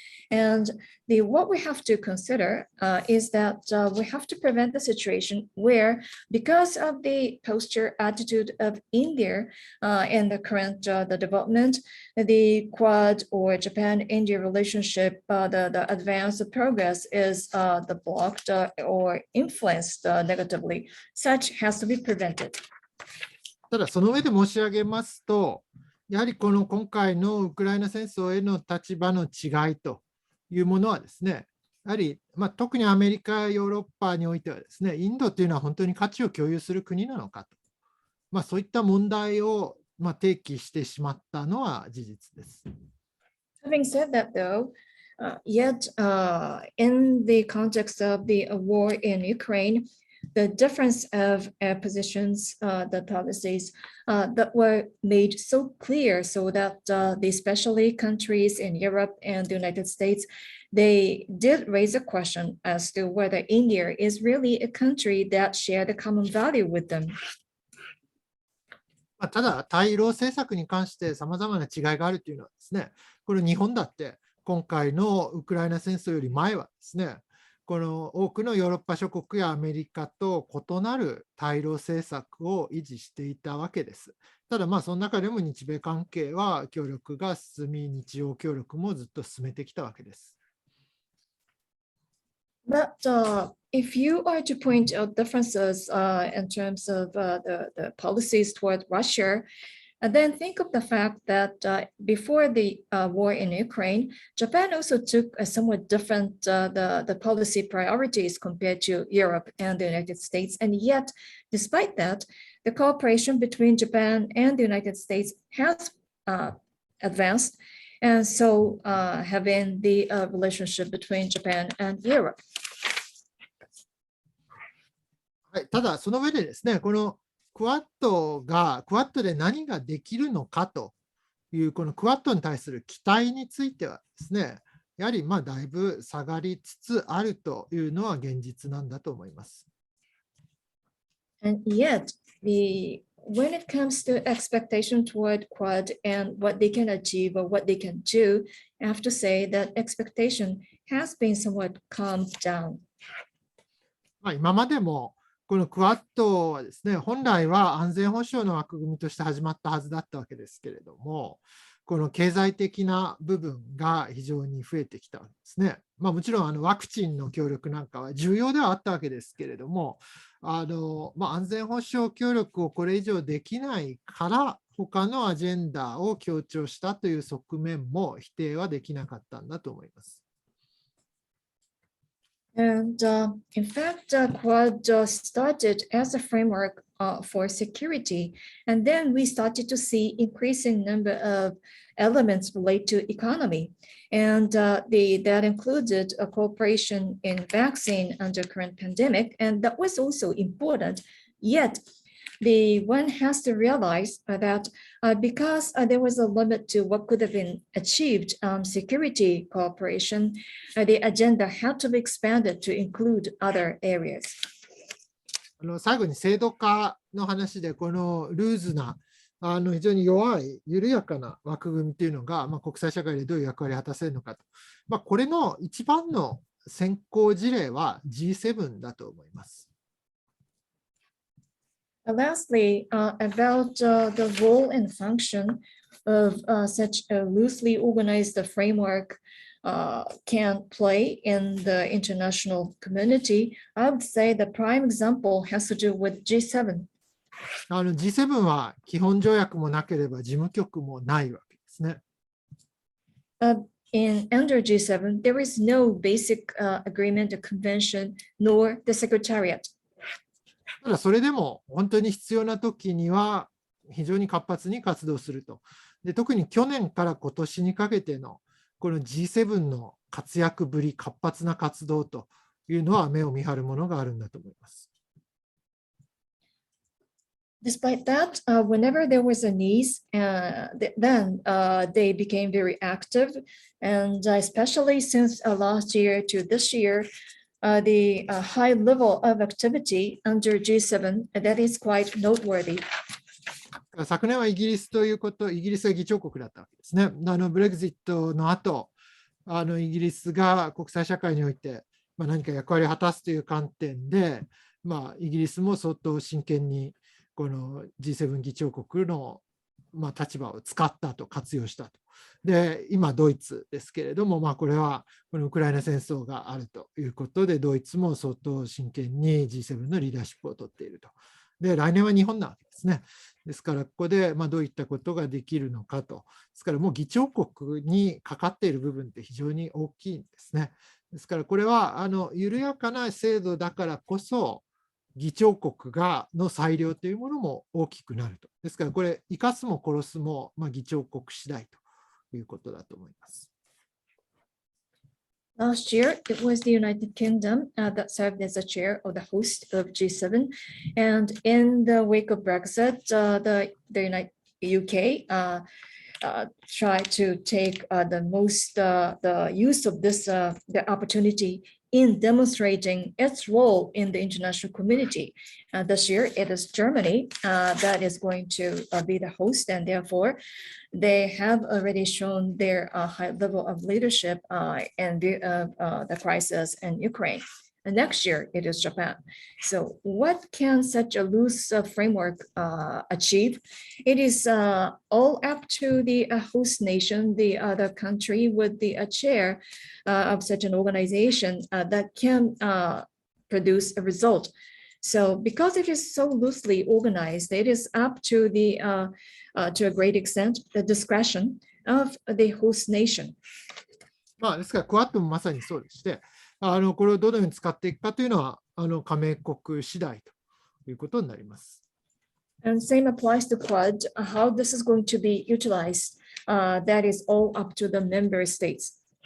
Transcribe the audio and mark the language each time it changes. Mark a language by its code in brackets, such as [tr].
[en] And what we have to consider is that we have to prevent the situation where, because of the posture attitude of India and the current the development, the Quad or Japan-India relationship, the advance of progress is the blocked or influenced negatively. Such has to be prevented. [ja] ただ、その上で申し上げますと、やはりこの今回のウクライナ戦争への立場の違いというものはですね、やはり、特にアメリカ、ヨーロッパにおいてはですね、インドというのは本当に価値を共有する国なのかと、そういった問題を提起してしまったのは事実です。 [en] Having said that, though, yet in the context of the war in Ukraine, the difference of positions, the policies that were made so clear so that especially countries in Europe and the United States, they did raise a question as to whether India is really a country that shared a common value with them. [ja] ただ、対ロ政策に関してさまざまな違いがあるというのはですね、これ日本だって今回のウクライナ戦争より前はですね、この多くのヨーロッパ諸国やアメリカと異なる対ロ政策を維持していたわけです。ただ、その中でも日米関係は協力が進み、日欧協力もずっと進めてきたわけです。 [en] But if you are to point out differences in terms of the policies toward Russia, and then think of the fact that before the war in Ukraine, Japan also took a somewhat different the policy priorities compared to Europe and the United States. And yet, despite that, the cooperation between Japan and the United States has advanced. And so having the relationship between Japan and Europe. [ja] はい、ただ、その上でですね、このクワッドで何ができるのかという、このクワッドに対する期待についてはですね、やはりだいぶ下がりつつあるというのは現実なんだと思います。 [en] And yet, when it comes to expectation toward Quad and what they can achieve or what they can do, I have to say that expectation has been somewhat calmed down. [ja] 今までもこのクアッドはですね、本来は安全保障の枠組みとして始まったはずだったわけですけれども、この経済的な部分が非常に増えてきたわけですね。もちろんワクチンの協力なんかは重要ではあったわけですけれども、安全保障協力をこれ以上できないから、他のアジェンダを強調したという側面も否定はできなかったんだと思います。 [en] And in fact, Quad started as a framework for security. And then we started to see increasing number of elements related to economy. And that included a cooperation in vaccine under current pandemic. And that was also important. Yet, one has to realize that because there was a limit to what could have been achieved security cooperation, the agenda had to be expanded to include other areas. [ja] 最後に制度化の話で、このルーズな、非常に弱い、緩やかな枠組みというのが、国際社会でどういう役割を果たせるのかと。これの一番の先行事例は G7 だと思います。 [en] Lastly, about the role and function of such a loosely organized framework can play in the international community, I would say the prime example has to do with G7. [ja] G7 は基本条約もなければ事務局もないわけですね。 [en] Under G7, there is no basic agreement or convention, nor the secretariat. [ja] ただそれでも本当に必要な時には非常に活発に活動すると。で、特に去年から今年にかけてのこの G7 の活躍ぶり、活発な活動というのは目を見張るものがあるんだと思います。 [en] Despite that, whenever there was a need, then they became very active, and especially since last year to this year, the high level of activity under G7 that is quite noteworthy. [ja] 昨年はイギリスということ、イギリスが議長国だったわけですね。ブレグジットの後、イギリスが国際社会において何か役割を果たすという観点で、イギリスも相当真剣にこの G7 議長国の立場を使ったと、活用したと。で、今、ドイツですけれども、これはこのウクライナ戦争があるということで、ドイツも相当真剣に G7 のリーダーシップを取っていると。で、来年は日本なわけですね。ですから、ここでどういったことができるのかと。ですから、もう議長国にかかっている部分って非常に大きいんですね。ですから、これは緩やかな制度だからこそ、議長国の裁量というものも大きくなると。ですから、これ、生かすも殺すも議長国次第ということだと思います。 [en] Last year, it was the United Kingdom that served as the chair of the host of G7. And in the wake of Brexit, the UK tried to take the use of the opportunity in demonstrating its role in the international community. This year, it is Germany that is going to be the host, and therefore, they have already shown their high level of leadership in the crisis in Ukraine. And next year, it is Japan. So what can such a loose framework achieve? It is all up to the host nation, the other country with the chair of such an organization that can produce a result. So because it is so loosely organized, it is up to to a great extent, the discretion of the host nation. [ja] ですから、クアッドもまさにそうでして、これをどのように使っていくかというのは、加盟国次第ということになります。 [en] And same applies to Quad. How this is going to be utilized, that is all up to the member states.